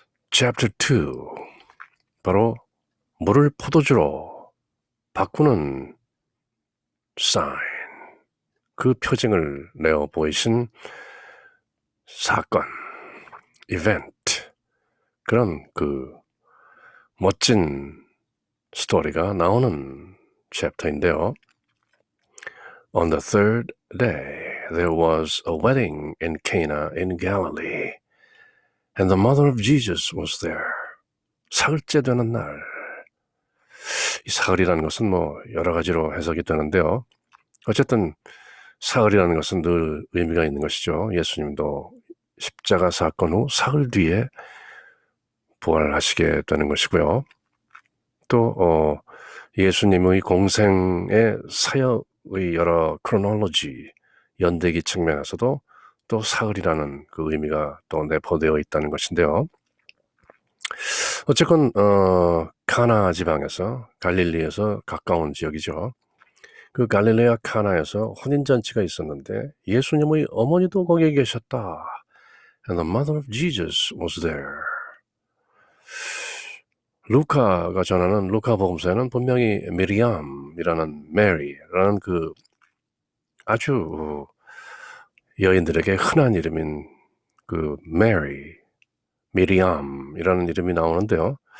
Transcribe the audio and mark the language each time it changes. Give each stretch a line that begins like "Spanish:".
Korean: Chapter 2, 바로 물을 포도주로 바꾸는 sign, 그 표징을 내어 보이신 사건, event, 그런 그 멋진 스토리가 나오는 챕터인데요.
English: On the third day, there was a wedding in Cana in Galilee, and the mother of Jesus was there.
Korean: 사흘째 되는 날. 이 사흘이라는 것은 여러 가지로 해석이 되는데요. 어쨌든 사흘이라는 것은 늘 의미가 있는 것이죠. 예수님도 십자가 사건 후 사흘 뒤에 부활하시게 되는 것이고요. 또 예수님의 공생의 사역의 여러 크로놀로지, 연대기 측면에서도 또 사흘이라는 그 의미가 또 내포되어 있다는 것인데요. 어쨌건 카나 지방에서, 갈릴리에서 가까운 지역이죠. 그 갈릴레아 카나에서 혼인잔치가 있었는데 예수님의 어머니도 거기에 계셨다.
English: And the mother of Jesus was there.
Korean: 루카가 전하는 루카 복음서에는 분명히 미리암이라는 메리라는 그 아주 여인들에게 흔한 이름인 그 메리, 미리암이라는 이름이 나오는데요.